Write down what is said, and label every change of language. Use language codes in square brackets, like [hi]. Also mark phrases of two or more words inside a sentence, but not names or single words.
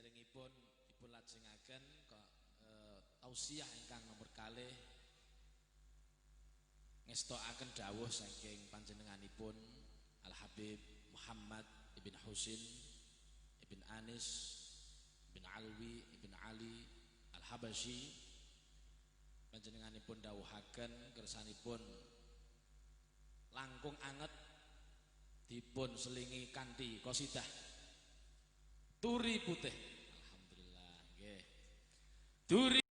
[jv] dipun lajengaken kok tausiah ingkang nomor kalih ngestokaken dawuh saking panjenenganipun Al Habib Muhammad ibn Husin ibn Anis ibn Alwi ibn Ali Al Habasyi. Panjenenganipun dawuhaken kersanipun langkung anget dipun selingi kanthi qasidah Turi Putih. Alhamdulillah nggih. Turi